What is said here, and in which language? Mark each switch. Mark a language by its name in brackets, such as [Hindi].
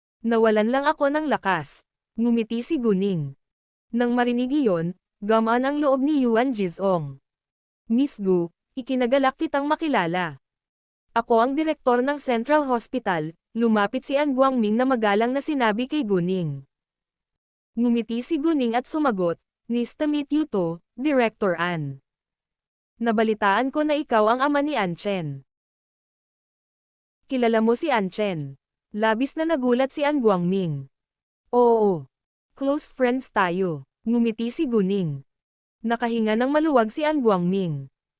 [Filipino] Nawalan lang ako ng lakas." Ngumiti si Guning. Nang marinig iyon, gamaan ang loob ni Yuan Jizong. "Miss Gu, ikinagalak kitang makilala. Ako ang direktor ng Central Hospital." Lumapit si An Guangming na magalang na sinabi kay Guning. [English] Ngumiti si Guning at sumagot, "Nice to meet you too, Director An. [Filipino] Nabalitaan ko na ikaw ang ama ni An Chen. Kilala mo si An Chen?" Labis na nagulat si An Guangming. "Oo. Close friends tayo." Ngumiti si Guning. Nakahinga ng maluwag si An Guangming.